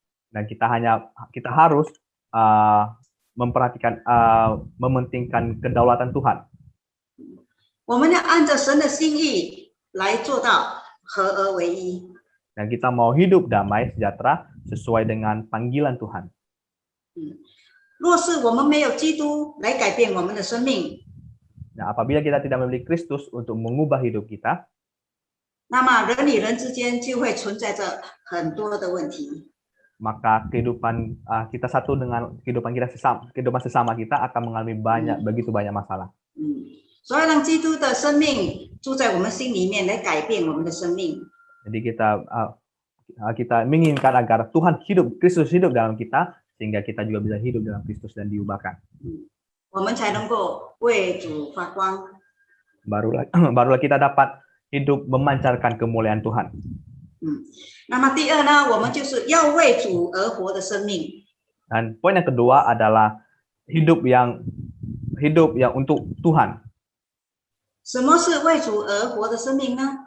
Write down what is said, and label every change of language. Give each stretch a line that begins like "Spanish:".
Indonesian: Dan kita harus memperhatikan, mementingkan kedaulatan Tuhan.
Chinese: 我们要按着神的心意来做到合而为一。
Indonesian: Dan kita mau hidup damai sejahtera sesuai dengan panggilan Tuhan.
Chinese: 若是我们没有基督来改变我们的生命，
Indonesian: Nah, apabila kita tidak memiliki Kristus untuk mengubah hidup kita,
Chinese: 那么人与人之间就会存在着很多的问题。
Indonesian: maka kehidupan kita satu dengan kehidupan sesama kita akan mengalami begitu banyak masalah.
Chinese: 所以让基督的生命住在我们心里面，来改变我们的生命。
Indonesian: Jadi kita menginginkan agar Tuhan Kristus hidup dalam kita, sehingga kita juga bisa hidup dalam Kristus dan diubahkan.
Chinese: 我们才能够为主发光。
Indonesian: Barulah kita dapat hidup memancarkan kemuliaan Tuhan.
Chinese: 那么第二呢，我们就是要为主而活的生命。
Indonesian: Dan poin yang kedua adalah hidup yang untuk Tuhan.
Chinese: 什么是为主而活的生命呢？